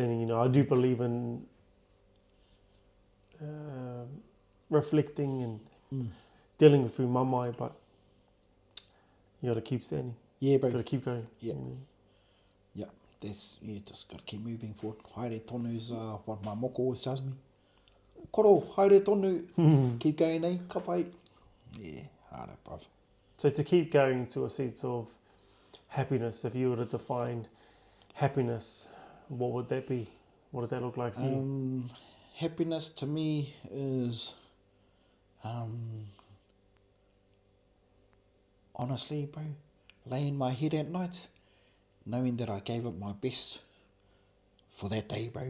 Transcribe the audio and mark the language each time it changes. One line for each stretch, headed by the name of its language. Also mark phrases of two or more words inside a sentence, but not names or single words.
English: You know, I do believe in reflecting and dealing with through my mind, but you got to keep standing. Yeah, bro. Got to keep going. Yeah. You know. Yeah, just got to keep moving forward.
Māori: Haere tonu's
English: what my moko always tells me.
Māori: Koro, haere tonu.
English: Keep going,
Māori: eh? Ka pai.
English: Yeah, harder, bruv. So to keep going to a sense of happiness, if you were to define happiness, what would that be? What does that look like for you? Happiness to me is, honestly, bro, laying my head at night, knowing that I gave it my best for that day, bro.